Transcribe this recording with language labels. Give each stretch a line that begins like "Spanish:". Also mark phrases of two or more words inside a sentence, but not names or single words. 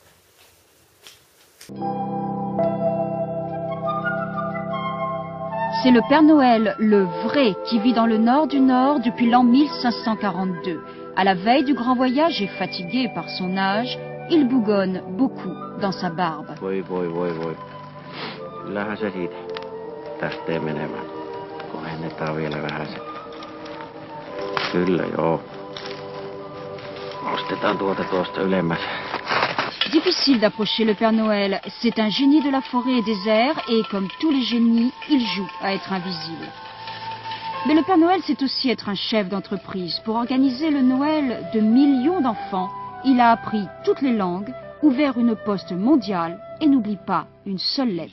French: C'est le Père Noël, le vrai, qui vit dans le nord du Nord depuis l'an 1542. À la veille du grand voyage et fatigué par son âge, il bougonne beaucoup dans sa barbe.
Finnish: Voi. Kyllähän se siitä lähtee menemään. Kohennetaan vielä vähän se. Kyllä joo. Nostetaan tuosta ylemmäs.
French: Difficile d'approcher le Père Noël. C'est un génie de la forêt et des airs et comme tous les génies, il joue à être invisible. Mais le Père Noël, c'est aussi être un chef d'entreprise. Pour organiser le Noël de millions d'enfants, il a appris toutes les langues ouvert une poste mondiale et n'oublie pas une seule lettre.